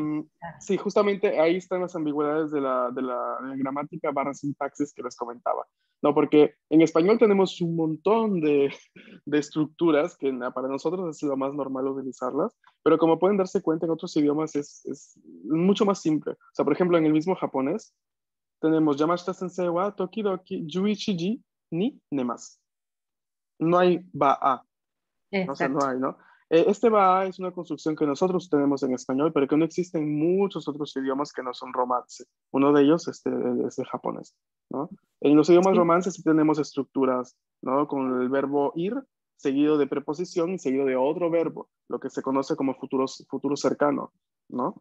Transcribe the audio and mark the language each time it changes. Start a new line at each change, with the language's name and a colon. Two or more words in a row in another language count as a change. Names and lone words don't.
Spanish: Sí, justamente ahí están las ambigüedades de la gramática barra sintaxis que les comentaba, ¿no? Porque en español tenemos un montón de estructuras que para nosotros es lo más normal utilizarlas, pero como pueden darse cuenta en otros idiomas es mucho más simple. O sea, por ejemplo, en el mismo japonés tenemos
Japanese: 山下先生は時々十一時に寝ます.
Spanish: No hay ba a. O sea, no Exacto. hay, ¿no? Este va es una construcción que nosotros tenemos en español, pero que no existe en muchos otros idiomas que no son romance. Uno de ellos es el japonés, ¿no? En los idiomas Sí. romances sí tenemos estructuras, ¿no? Con el verbo ir, seguido de preposición y seguido de otro verbo, lo que se conoce como futuro cercano, ¿no?